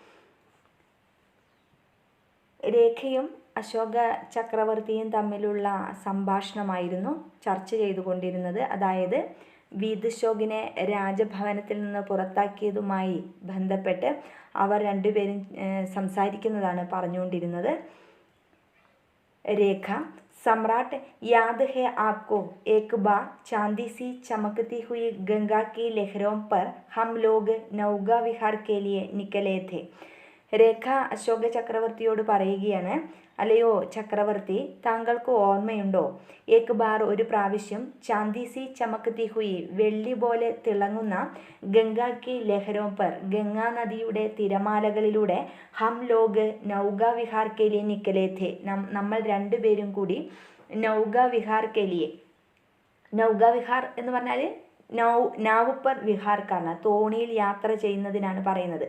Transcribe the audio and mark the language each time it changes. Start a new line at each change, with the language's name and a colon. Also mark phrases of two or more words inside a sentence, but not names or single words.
Malayalam: രേഖയും അശോക ചക്രവർത്തിയും തമ്മിലുള്ള സംഭാഷണമായിരുന്നു ചർച്ച ചെയ്തുകൊണ്ടിരുന്നത്. അതായത് വീതശോകിനെ രാജഭവനത്തിൽ നിന്ന് പുറത്താക്കിയതുമായി ബന്ധപ്പെട്ട് അവർ രണ്ടുപേരും സംസാരിക്കുന്നതാണ് പറഞ്ഞുകൊണ്ടിരുന്നത്. രേഖ:
Hindi: सम्राट याद है आपको, एक बार चांदी सी चमकती हुई गंगा की लहरों पर हम लोग नौका विहार के लिए निकले थे.
Malayalam: രേഖ അശോക ചക്രവർത്തിയോട് പറയുകയാണ്, അല്ലയോ ചക്രവർത്തി, താങ്കൾക്ക് ഓർമ്മയുണ്ടോ?
Hindi: एक बार
Malayalam: ഒരു പ്രാവശ്യം,
Hindi: चांदी सी चमकती हुई
Malayalam: വെള്ളി പോലെ തിളങ്ങുന്ന,
Hindi: गंगा की लहरों पर
Malayalam: ഗംഗാ നദിയുടെ തിരമാലകളിലൂടെ
Hindi: हम लोग नौका विहार के लिए निकले थे,
Malayalam: നമ്മൾ രണ്ടുപേരും കൂടി
Hindi: नौका विहार के लिए, नौका विहार
Malayalam: എന്ന് പറഞ്ഞാൽ നാവുപ്പർ വിഹാർക്കാണ്, തോണിയിൽ യാത്ര ചെയ്യുന്നതിനാണ് പറയുന്നത്.